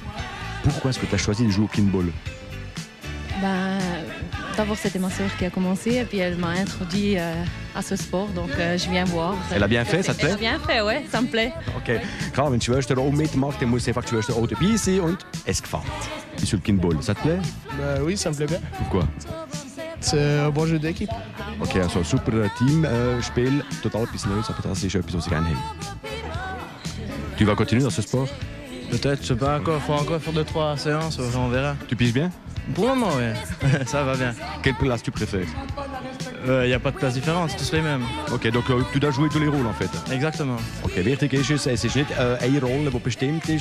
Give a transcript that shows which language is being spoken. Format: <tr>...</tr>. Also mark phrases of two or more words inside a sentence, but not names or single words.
<fr>Pourquoi est-ce que tu as choisi de jouer au Kinball? D'abord, c'était ma sœur qui a commencé et puis elle m'a introduit à ce sport, donc je viens voir. Elle a bien fait, ça te plaît? Elle a bien fait, ouais, ça me plaît. Okay.</fr> <de>Klar, wenn die Schwester auch mitmacht, dann muss einfach die Schwester auch dabei sein und es gefällt.</de> <fr>Sur le Kinball, ça te plaît? Oui, ça me plaît bien. Pourquoi? C'est un bon jeu d'équipe.</fr> <de>Okay, also ein super Teamspiel, total etwas Neues, aber das ist etwas, was ich gerne habe.</de> <fr>Tu vas continuer dans ce sport? Peut-être, je sais pas encore. Il faut encore faire 2-3 séances, on verra. Tu piges bien? Pour le moment, oui. Ça va bien. Quelle place tu préfères? Il n'y a pas de place différente, c'est tous les mêmes. Ok, donc tu dois jouer tous les rôles en fait. Exactement.</fr> <de>Okay, wichtig ist es ist nicht eine Rolle, die bestimmt ist.</de>